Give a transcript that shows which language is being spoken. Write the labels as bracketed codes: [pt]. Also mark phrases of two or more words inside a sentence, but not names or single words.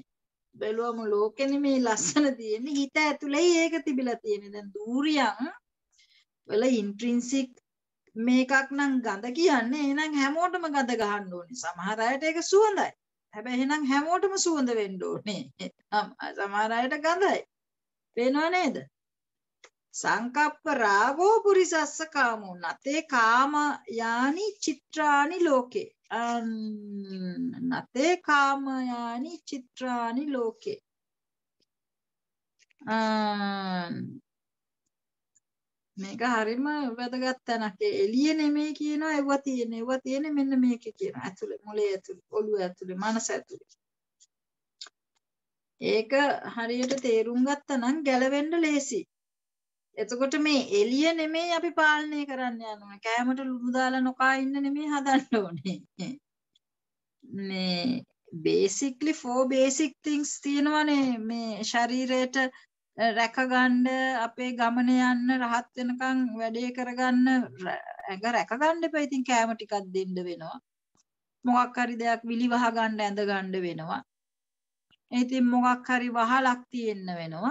[si] බැලුවම ලෝකෙනේ මේ ලස්සන තියෙන්නේ. හිත ඇතුලේ ඒක තිබිලා තියෙන්නේ. දැන් දූරියන් වල ඉන්ට්‍රින්සික් මේකක් නම් ගඳ කියන්නේ එහෙනම් හැමෝටම ගඳ ගහන්න ඕනේ. සමහර අයට ඒක සුවඳයි. හැබැයි එහෙනම් හැමෝටම සුවඳ වෙන්න ඕනේ. සමහර අයට ගඳයි. පේනව නේද? [pi] සංකප්ප රාගෝ පුරිසස්ස කාමෝ නතේ කාම යානි චිත්‍රානි ලෝකේ. නතේ කාම යානි චිත්‍රානි ලෝකේ. [si] මේක හරිම වැදගත් තැනක්. එළිය නෙමෙයි කියනවා ඒවා තියෙන්නේ මෙන්න මේකේ කියනවා. ඇතුලේ මොලේ ඇතුලේ ඔළුව ඇතුලේ මනස ඇතුලේ. ඒක හරියට තේරුම් ගත්තා නම් ගැලවෙන්න ලේසි. එතකොට මේ එළිය නෙමෙයි අපි පාලනය කරන්න යනවා. කෑමට ලුණු දාලා නොකා ඉන්න නෙමෙයි හදන්න ඕනේ. මේ [en] basically 4 basic things [si] තියෙනවානේ මේ ශරීරයට රැකගන්න අපේ ගමන යන්න රහත් වෙනකන් වැඩේ කරගන්න ඇඟ රැකගන්න එපා. ඉතින් කෑම ටිකක් දෙන්න වෙනවා. මොකක් හරි දෙයක් විලි වහ ගන්න ඇඳ ගන්න වෙනවා. ඉතින් මොකක් හරි වහලක් තියෙන්න වෙනවා.